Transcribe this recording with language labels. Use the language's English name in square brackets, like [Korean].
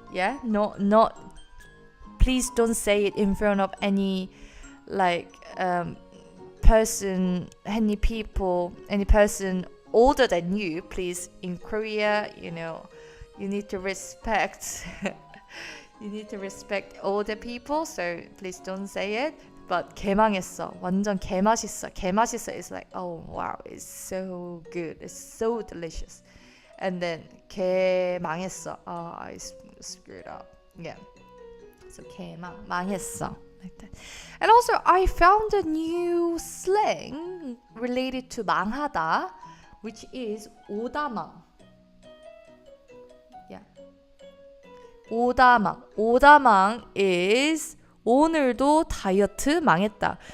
[English] Yeah, not please don't say it in front of any like person, any person older than you. Please, in Korea, you need to respect older people, so please don't say it. But [Korean] 개망했어, 완전 개맛있어. [English] 개맛있어 is like, oh wow, it's so good, it's so delicious. And then 개망했어, I screwed up. Yeah. So 망했어. like that. And also, I found a new slang related to 망하다, which is 오다망. Yeah. 오다망. [Korean] 오다망 is 오늘도 다이어트 망했다.